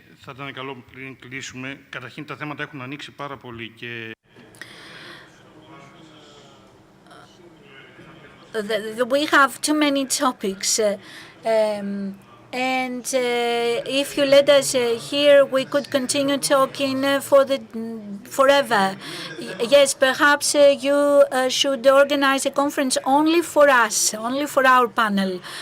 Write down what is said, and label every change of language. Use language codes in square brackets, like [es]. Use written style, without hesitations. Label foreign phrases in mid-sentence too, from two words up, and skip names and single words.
[el] Θα ήταν καλό πριν κλείσουμε. Καταρχήν τα θέματα έχουν ανοίξει πάρα πολύ και... [en] We have too many topics. And if you let us here, we could continue talking forever. Yes, perhaps you should organize a conference only for us, only for our panel.